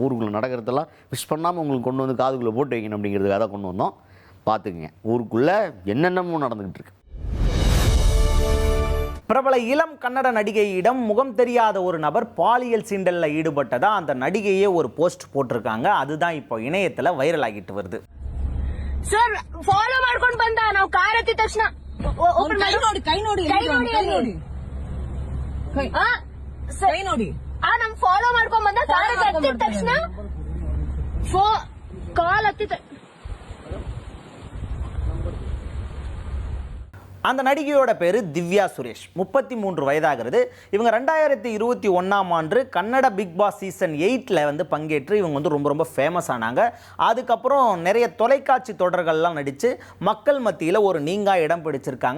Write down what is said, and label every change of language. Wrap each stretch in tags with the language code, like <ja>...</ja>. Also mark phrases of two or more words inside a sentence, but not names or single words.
<ta>ஊருக்குள்ளே நடக்கிறதெல்லாம் மிஸ் பண்ணாமல் உங்களுக்கு கொண்டு வந்து காதுக்குள்ளே போட்டு வைக்கணும் அப்படிங்கிறதுக்காக தான் கொண்டு வந்தோம். பார்த்துக்குங்க, ஊருக்குள்ளே என்னென்னமோ நடந்துக்கிட்டு இருக்கு. பிரபல இளம் கன்னட நடிகையிடம் முகம் தெரியாத ஒரு நபர் பாலியல் சீண்டலில் ஈடுபட்டதா அந்த நடிகையே ஒரு போஸ்ட் போட்டிருக்காங்க. அதுதான் இப்போ இணையத்தில் வைரல் ஆகிட்டு வருது.</ta> <kn>ಸರ್ ಫಾಲೋ ಮಾಡ್ಕೊಂಡು ಬಂದ ನಾವು ಕಾರ್ ಹತ್ತಿದ ತಕ್ಷಣ ಕೈ ನೋಡಿ ನಮ್ ಫಾಲೋ ಮಾಡ್ಕೊಂಡ್ ಬಂದ ಕಾರ್ ಹತ್ತಿದ ತಕ್ಷಣ ಕಾಲ್ ಹತ್ತಿದ.</kn> <ta>அந்த நடிகையோட பேர் திவ்யா சுரேஷ், 33 வயதாகிறது. இவங்க 2021ஆம் ஆண்டு கன்னட பிக் பாஸ் சீசன் 8ல் வந்து பங்கேற்று இவங்க வந்து ரொம்ப ரொம்ப ஃபேமஸ் ஆனாங்க. அதுக்கப்புறம் நிறைய தொலைக்காட்சி தொடர்கள்லாம் நடித்து மக்கள் மத்தியில் ஒரு நீங்கா இடம் பிடிச்சிருக்காங்க.</ta>